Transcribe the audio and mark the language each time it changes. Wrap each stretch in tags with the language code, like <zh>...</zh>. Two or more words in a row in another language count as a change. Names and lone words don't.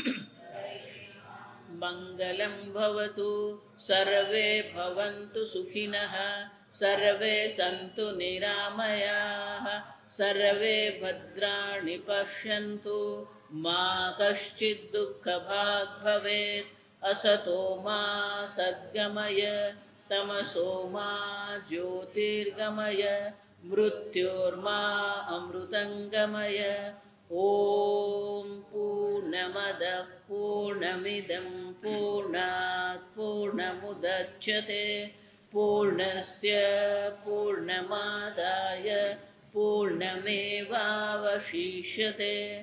<sa>મંગલં ભવતુ, સર્વે ભવन्तુ સુખિનઃ, સર્વે સन्तુ નિરામયાઃ, સર્વે ભદ્રાણિ પશ્યन्तુ, મા કશ્ચિદ દુઃખભાગ ભવેत्. असतो मा सद्गमय, तमसो मा ज्योतिर्गमय, मृत्योर्मा अमृतङ्गमय. ॐ पूर्णमदः पूर्णमिदं पूर्णात् पूर्णमुदच्यते, पूर्णस्य पूर्णमादाय पूर्णमेवावशिष्यते.</sa>